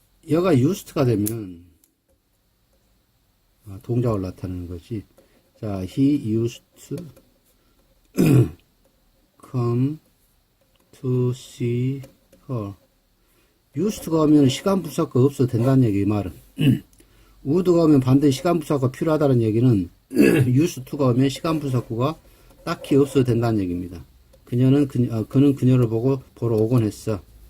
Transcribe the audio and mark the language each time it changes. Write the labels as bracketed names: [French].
[Korean] 여가 used가 되면 동작을 나타내는 거지. [English] 자, he used to come to see her. [Korean] used가 오면 시간 부사가 없어도 된다는 얘기, 이 말은. would가 오면 반드시 시간 부사가 필요하다는 얘기는 used to가 오면 시간 부사구가 딱히 없어도 된다는 얘기입니다. 그는 그녀를 보러 오곤 했어.